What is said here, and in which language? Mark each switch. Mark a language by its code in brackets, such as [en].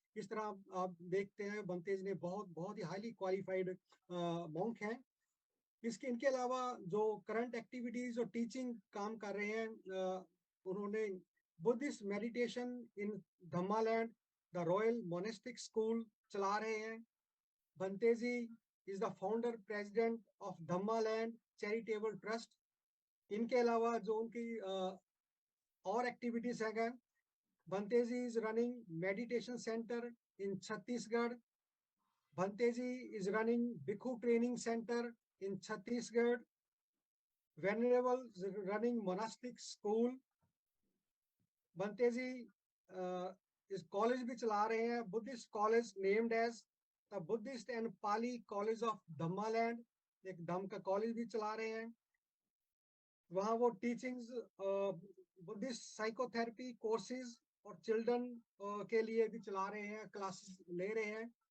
[hi] इस तरह आप देखते हैं भंते जी ने बहुत ही हाईली क्वालिफाइड मॉन्क हैं। इनके अलावा जो करंट एक्टिविटीज और टीचिंग काम कर रहे हैं, उन्होंने [en] buddhist meditation in Dhammaland, the royal monastic school [hi] चला रहे हैं। [en] Bhante ji is the founder president of Dhammaland Charitable Trust। [hi] इनके अलावा जो उनकी और एक्टिविटीज हैं, भंते जी [en] is running meditation center in Chhattisgarh। Bhante ji is running Bhikkhu training center in Chhattisgarh। Venerable is running monastic school। [hi] Bhante जी इस कॉलेज भी चला रहे हैं, [en] buddhist college named as the buddhist and Pali college of Dhammaland, [hi] एक धम्म का college भी चला रहे हैं। वहाँ वो टीचिंग्स, बुद्धिस्ट साइकोथेरेपी कोर्सेज और चिल्ड्रन के लिए भी चला रहे हैं, क्लासेस ले रहे हैं।